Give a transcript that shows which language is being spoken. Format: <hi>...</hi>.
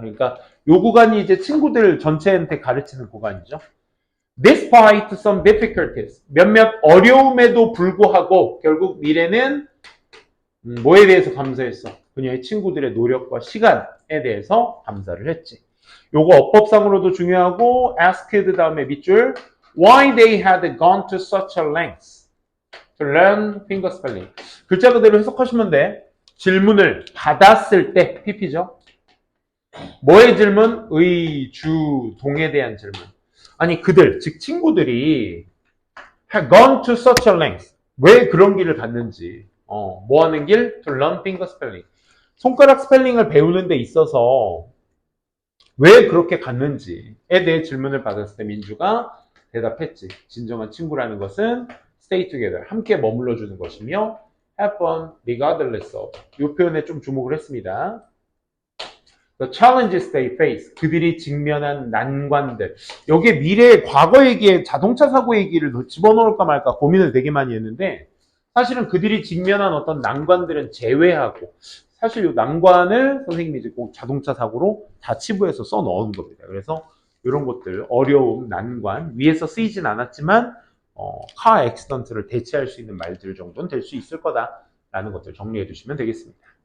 <ko>그러니까 요 구간이 이제 친구들 전체한테 가르치는 구간이죠.</ko> <en>Despite some difficulties,</en> <ko>몇몇 어려움에도 불구하고 결국 미래는 뭐에 대해서 감사했어? 그녀의 친구들의 노력과 시간에 대해서 감사를 했지. 요거 어법상으로도 중요하고 asked 다음에 밑줄</ko> <en>why they had gone to such a length to learn finger spelling.</en> <ko>글자 그대로 해석하시면 돼. 질문을 받았을 때 PP죠. 뭐의 질문? 의, 주, 동에 대한 질문. 아니 그들, 즉 친구들이</ko> <en>have gone to such a length.</en> <ko>왜 그런 길을 갔는지. 뭐 하는 길?</ko> <en>To learn finger spelling.</en> <ko>손가락 스펠링을 배우는 데 있어서 왜 그렇게 갔는지에 대해 질문을 받았을 때 민주가 대답했지. 진정한 친구라는 것은</ko> <en>stay together,</en> <ko>함께 머물러 주는 것이며</ko> <en>have fun regardless of.</en> <ko>이 표현에 좀 주목을 했습니다.</ko> <en>The challenges they face,</en> <ko>그들이 직면한 난관들. 여기에 미래의 과거 얘기에 자동차 사고 얘기를 집어넣을까 말까 고민을 되게 많이 했는데 사실은 그들이 직면한 어떤 난관들은 제외하고 사실 이 난관을 선생님이 이제 꼭 자동차 사고로 다 치부해서 써 넣은 겁니다. 그래서 이런 것들, 어려움, 난관, 위에서 쓰이진 않았지만 카 액시던트를 대체할 수 있는 말들 정도는 될 수 있을 거다라는 것들 정리해 두시면 되겠습니다.</ko>